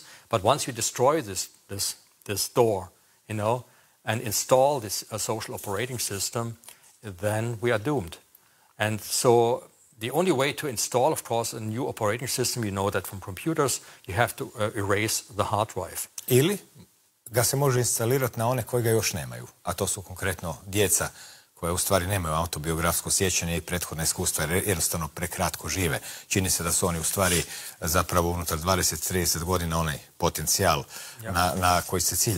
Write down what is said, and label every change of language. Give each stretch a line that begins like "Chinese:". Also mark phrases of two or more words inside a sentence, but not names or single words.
English: But once you destroy this door, and install this social operating system, then we are doomed. And so the only way to install, of course, a new operating system, you know that from computers, you have to erase the hard drive.
Croatian: Ili ga se može instalirati na one koji ga još nemaju, a to su konkretno djeca koja u stvari nemaju autobiografsko sjećanje i prethodna iskustva, jer jednostavno prekratko žive. Čini se da su oni u stvari zapravo unutar 20-30 godina onaj potencijal na koji se cilja.